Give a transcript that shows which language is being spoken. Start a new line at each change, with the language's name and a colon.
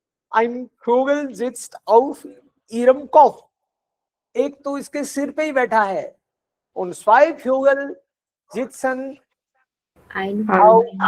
German: Ein Vogel sitzt auf ihrem Kopf.
Hindi: एक तो इसके सिर पे ही बैठा है।
German: Und zwei Vögel sitzen auf